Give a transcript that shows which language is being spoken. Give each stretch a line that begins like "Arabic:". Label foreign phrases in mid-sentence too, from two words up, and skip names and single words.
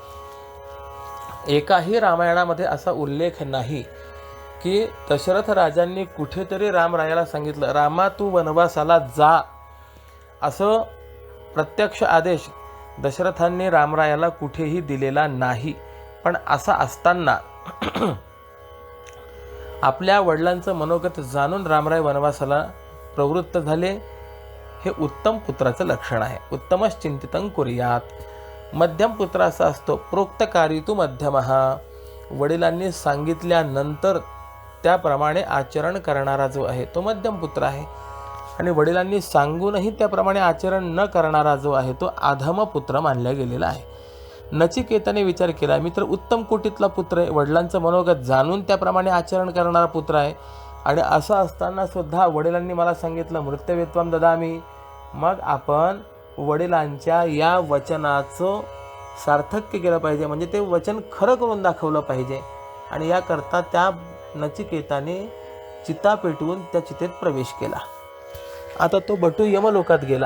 Marathi: एकाही रामायणामध्ये असा उल्लेख नाही की दशरथ राजांनी कुठेतरी रामरायाला सांगितलं, रामा तू वनवासाला जा, असं प्रत्यक्ष आदेश दशरथांनी रामरायाला कुठेही दिलेला नाही. पण असा असताना आपल्या वडिलांचं मनोगत जाणून रामराय वनवासाला प्रवृत्त झाले, हे उत्तम पुत्राचं लक्षण आहे.
Sanskrit: उत्तमश्चिंतितं कुर्यात.
Marathi: मध्यम पुत्र असा असतो,
Sanskrit: प्रोक्तकारी तु मध्यमः.
Marathi: वडिलांनी सांगितल्यानंतर त्याप्रमाणे आचरण करणारा जो आहे तो मध्यम पुत्र आहे. आणि वडिलांनी सांगूनही त्याप्रमाणे आचरण न करणारा जो आहे तो अधम पुत्र मानला गेलेला आहे. नचिकेताने विचार केला, मी तर उत्तम कोटीतला पुत्र आहे, वडिलांचं मनोगत जाणून त्याप्रमाणे आचरण करणारा पुत्र आहे, आणि असं असताना सुद्धा वडिलांनी मला सांगितलं
Sanskrit: मृत्यवे त्वाम ददामी.
Marathi: मग आपण वडिलांच्या या वचनाचं सार्थक्य केलं पाहिजे, म्हणजे ते वचन खरं करून दाखवलं पाहिजे. आणि याकरता त्या नचिकेताने चिता पेटवून त्या चितेत प्रवेश केला. आता तो बटू यमलोकात गेला.